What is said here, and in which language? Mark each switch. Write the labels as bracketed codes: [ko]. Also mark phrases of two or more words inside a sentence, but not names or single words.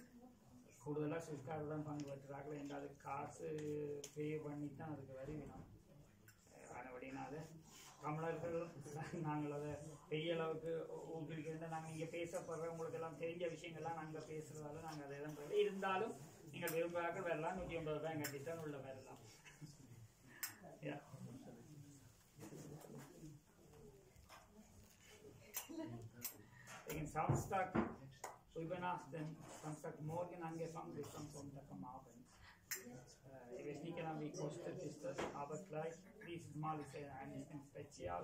[ta] கூடுதலாக சுவிஸ்காரர் தான் பங்கு பெற்றார்கள் என்ற அதுக்கு காசு பே பண்ணி தான் அதுக்கு வருவினோம். அப்படின்னால தமிழர்கள் நாங்கள் அதை பெரிய அளவுக்கு ஊக்குவிக்கிறத நாங்கள் இங்கே பேசப்படுற உங்களுக்கு எல்லாம் தெரிஞ்ச விஷயங்கள்லாம் நாங்கள் பேசுகிறதால நாங்கள் அதை தான் இருந்தாலும் நீங்கள் விரும்புகிறார்கள் வரலாம். 150 ரூபாய் கட்டித்தான் உள்ள வரலாம். [de] Samstag übernachten, Samstagmorgen angefangen bis am Sonntag am Abend. Ich weiß nicht genau, wie kostet ist das, aber gleich dieses Mal ist ein bisschen spezial.